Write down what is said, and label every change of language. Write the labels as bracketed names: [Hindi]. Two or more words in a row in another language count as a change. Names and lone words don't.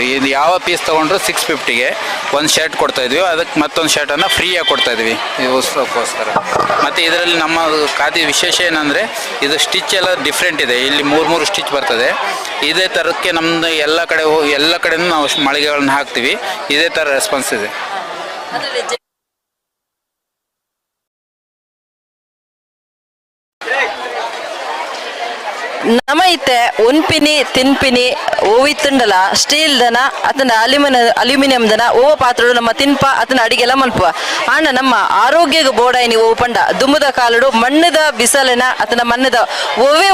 [Kannada] ಇದು ಯಾವ ಪೀಸ್ ತೊಗೊಂಡ್ರು 650ಗೆ ಒಂದು ಶರ್ಟ್ ಕೊಡ್ತಾಯಿದ್ವಿ. ಅದಕ್ಕೆ ಮತ್ತೊಂದು ಶರ್ಟನ್ನು ಫ್ರೀಯಾಗಿ ಕೊಡ್ತಾಯಿದ್ವಿ ಈ ಉತ್ಸವಕ್ಕೋಸ್ಕರ. ಮತ್ತು ಇದರಲ್ಲಿ ನಮ್ಮ ಖಾದಿ ವಿಶೇಷ ಏನಂದರೆ ಇದು ಸ್ಟಿಚ್ ಎಲ್ಲ ಡಿಫ್ರೆಂಟ್ ಇದೆ. ಇಲ್ಲಿ 3 ಸ್ಟಿಚ್ ಬರ್ತದೆ. ಇದೇ ಥರಕ್ಕೆ ನಮ್ಮದು ಎಲ್ಲ ಕಡೆನೂ ನಾವು ಮಳಿಗೆಗಳನ್ನ ಹಾಕ್ತೀವಿ. ಇದೇ ಥರ ರೆಸ್ಪಾನ್ಸ್ ಇದೆ. [Tulu] ನಮ ಇತ್ತೆ ಒನ್ಪಿನಿ ತಿನ್ಪಿನಿ ಓವಿತ್ತುಂಡಲ ಸ್ಟೀಲ್ ದನ ಅತನ ಅಲ್ಯೂಮಿನಿಯಂ ದನ ಓವ ಪಾತ್ರೆಗಳು ನಮ್ಮ ತಿನ್ಪ ಅತನ ಅಡಿಗೆಲ್ಲ ಮಲ್ಪುವ ಆಂಡ ನಮ್ಮ ಆರೋಗ್ಯಗ ಬೋಡಾಯಿನಿ ಓ ಪಂಡ ದುಮ್ಮದ ಕಾಲಡು ಮಣ್ಣದ ಬಿಸಲಿನ ಅತನ ಮಣ್ಣದ ಓವೇ